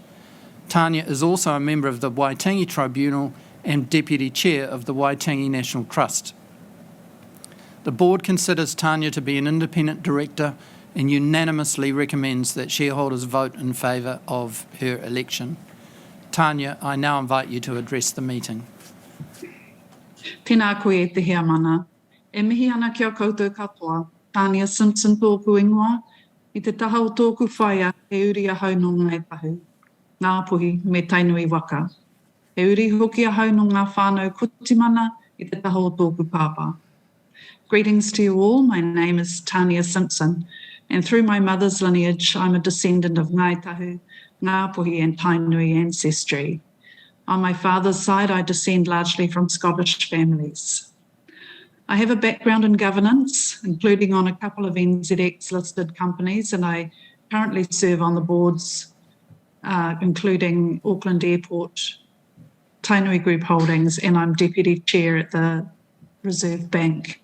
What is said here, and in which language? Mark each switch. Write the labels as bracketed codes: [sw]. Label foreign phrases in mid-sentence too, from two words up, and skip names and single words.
[en] Tanya is also a member of the Waitangi Tribunal and Deputy Chair of the Waitangi National Trust. The board considers Tanya to be an independent director and unanimously recommends that shareholders vote in favour of her election. Tanya, I now invite you to address the meeting. [mi] Tēnā koe e te hea mana. E mihi ana kia koutou katoa, Tanya Simpson tōku ingoa, i te taha o tōku whaia e uri a hau no ngai tahu. Ngā puhi me tainui waka. E uri hoki a hau no ngā whānau kutimana i te taha o tōku pāpā. [en] Greetings to you all. My name is Tanya Simpson, and through my mother's lineage, I'm a descendant of Ngai Tahu, Ngāpuhi and Tainui ancestry. On my father's side, I descend largely from Scottish families. I have a background in governance, including on a couple of NZX-listed companies, and I currently serve on the boards, including Auckland Airport, Tainui Group Holdings, and I'm Deputy Chair at the Reserve Bank.